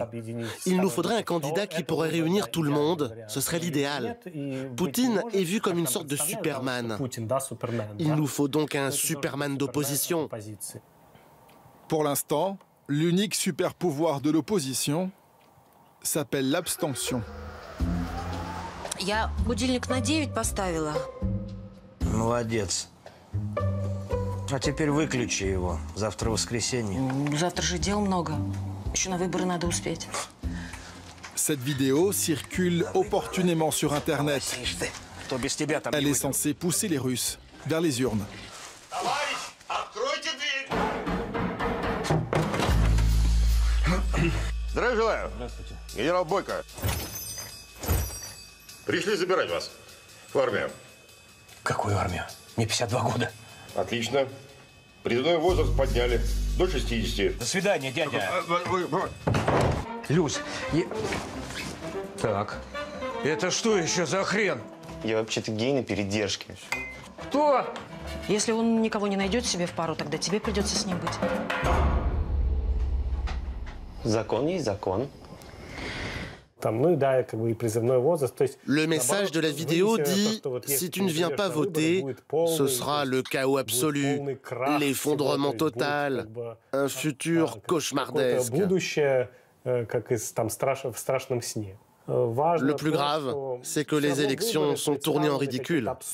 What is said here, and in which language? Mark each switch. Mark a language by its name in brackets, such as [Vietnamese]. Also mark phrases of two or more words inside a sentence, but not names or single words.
[French] Il nous faudrait un candidat qui pourrait réunir tout le monde. Ce serait l'idéal. Poutine est vu comme une sorte de Superman. Il nous faut donc un Superman d'opposition. Pour l'instant, l'unique super pouvoir de l'opposition s'appelle l'abstention. [Russian] Я будильник на 9 поставила. Молодец. А теперь выключи его. Завтра воскресенье. Завтра же дел много. Еще на выборы надо успеть. [French] Cette vidéo circule opportunément sur Internet. Elle est censée pousser les Russes vers les urnes. [Russian] Здравия желаю. Генерал Бойко. Пришли забирать вас в армию. Какую армию? Мне 52 года. Отлично. Призывной возраст подняли до 60. До свидания, дядя. Люсь, Так, это что еще за хрен? Я вообще-то гей на передержке. Кто? Если он никого не найдет себе в пару, тогда тебе придется с ним быть. Закон есть закон. [French] Le message de la vidéo dit « Si tu ne viens pas voter, ce sera le chaos absolu, l'effondrement total, un futur cauchemardesque. » Le plus grave, c'est que les élections sont tournées en ridicule.